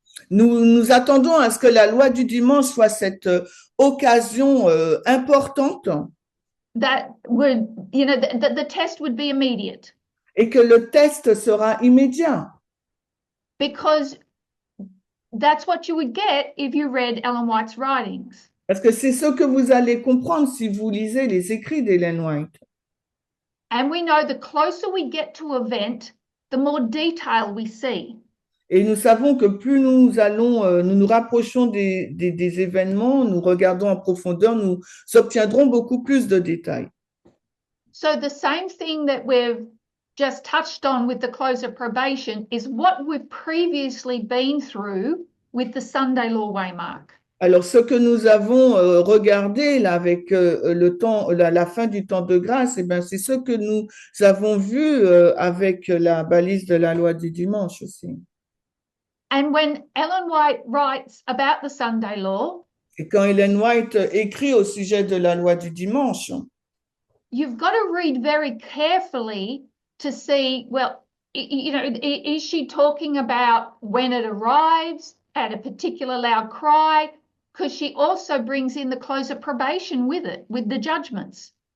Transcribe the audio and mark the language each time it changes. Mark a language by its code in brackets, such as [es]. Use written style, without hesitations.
[fr] nous attendons à ce que la loi du dimanche soit cette occasion importante [en] that would, the test would be immediate, [fr] et que le test sera immédiat. [en] because that's what you would get if you read Ellen White's writings. [fr] Parce que c'est ce que vous allez comprendre si vous lisez les écrits d'Ellen White. [en] And we know the closer we get to event, the more detail we see. [fr] Et nous savons que plus nous allons, nous nous rapprochons des événements, nous regardons en profondeur, nous obtiendrons beaucoup plus de détails. [en] So the same thing that we've just touched on with the close of probation is what we've previously been through with the Sunday law waymark. [fr] Alors, ce que nous avons regardé là avec le temps, la fin du temps de grâce, eh ben, c'est ce que nous avons vu avec la balise de la loi du dimanche aussi. [en] And when Ellen White writes about the Sunday law, [fr] Et quand Ellen White écrit au sujet de la loi du dimanche, [en] you've got to read very carefully to see, well, is she talking about when it arrives at a particular loud cry? Because she also brings in the close of probation with it, with the judgments.